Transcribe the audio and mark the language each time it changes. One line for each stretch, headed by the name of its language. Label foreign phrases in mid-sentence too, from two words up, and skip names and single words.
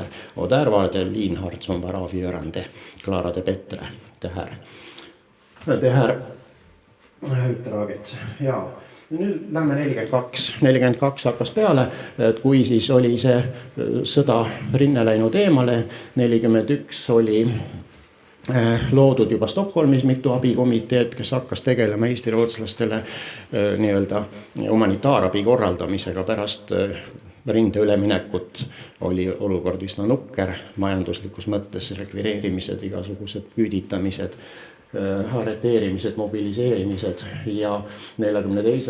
Swedish: Och där var det Lienhard som var avgörande, klarade bättre det här utdraget. Ja.
Estonian: Nüüd lähme 42 hakkas peale, et kui siis oli see sõda rinne läinud eemale, 41 oli loodud juba Stockholmis mitu abikomiteed, kes hakkas tegelema eesti-rootslastele nii-öelda humanitaarabi korraldamisega pärast rinde üleminekut oli olukord üsna nukker, majanduslikus mõttes rekvireerimised, igasugused küüditamised, arreteerimised, mobiliseerimised ja 1942.